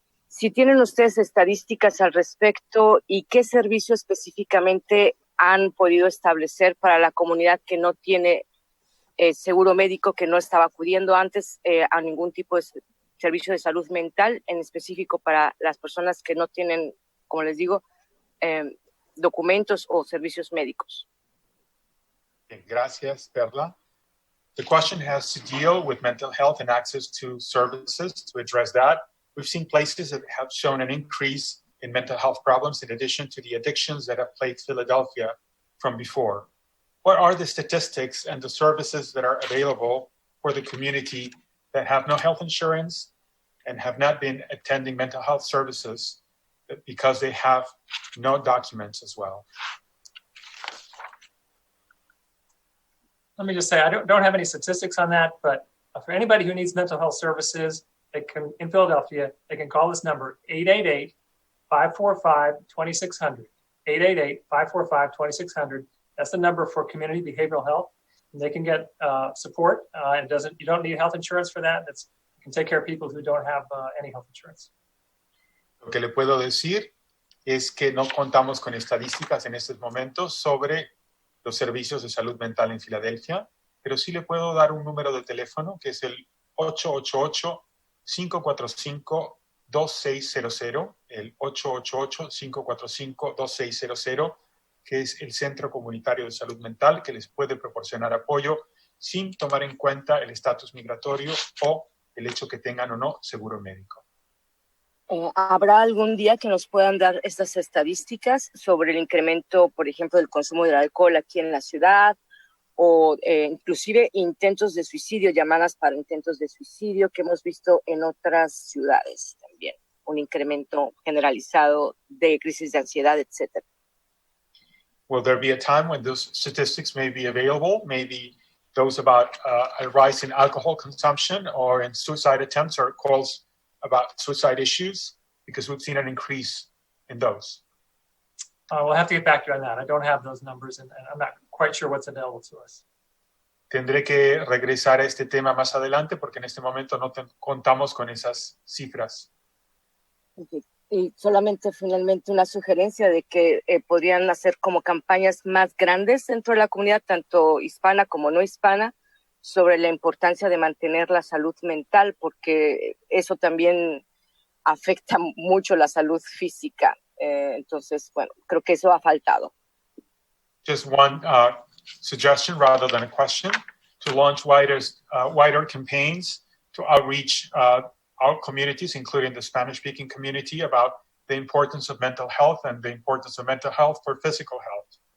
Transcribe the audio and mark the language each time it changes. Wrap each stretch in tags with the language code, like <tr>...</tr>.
<es>Si tienen ustedes estadísticas al respecto y qué servicio específicamente han podido establecer para la comunidad que no tiene seguro médico, que no estaba acudiendo antes a ningún tipo de servicio de salud mental, en específico para las personas que no tienen, como les digo, documentos o servicios médicos. Okay, gracias, Perla.</es> <en>The question has to deal with mental health and access to services. To address that, we've seen places that have shown an increase in mental health problems in addition to the addictions that have plagued Philadelphia from before. What are the statistics and the services that are available for the community that have no health insurance and have not been attending mental health services because they have no documents as well? Let me just say, I don't have any statistics on that, but for anybody who needs mental health services, they can, in Philadelphia, they can call this number, 888-545-2600, 888-545-2600. That's the number for community behavioral health. And they can get support. You don't need health insurance for that. You can take care of people who don't have any health insurance.</en> <es>Lo que le puedo decir es que no contamos con estadísticas en estos momentos sobre los servicios de salud mental en Filadelfia, pero sí le puedo dar un número de teléfono que es el 888-545-2600, el 888-545-2600, que es el Centro Comunitario de Salud Mental, que les puede proporcionar apoyo sin tomar en cuenta el estatus migratorio o el hecho que tengan o no seguro médico. ¿Habrá algún día que nos puedan dar estas estadísticas sobre el incremento, por ejemplo, del consumo del alcohol aquí en la ciudad o inclusive intentos de suicidio, llamadas para intentos de suicidio que hemos visto en otras ciudades también? Un incremento generalizado de crisis de ansiedad, etcétera.</es> <en>Will there be a time when those statistics may be available? Maybe those about a rise in alcohol consumption or in suicide attempts or calls about suicide issues? Because we've seen an increase in those. We'll have to get back to you on that. I don't have those numbers, and I'm not quite sure what's available to us.</en> <es>Tendré que regresar a este tema más adelante porque en este momento no contamos con esas cifras.</es> <en>Okay.</en> <es>Y solamente finalmente una sugerencia de que podrían hacer como campañas más grandes dentro de la comunidad, tanto hispana como no hispana, sobre la importancia de mantener la salud mental, porque eso también afecta mucho la salud física. Entonces, bueno, creo que eso ha faltado.</es> <en>Just one suggestion rather than a question, to launch wider campaigns to outreach our communities, including the Spanish-speaking community, about the importance of mental health and the importance of mental health for physical health.</en>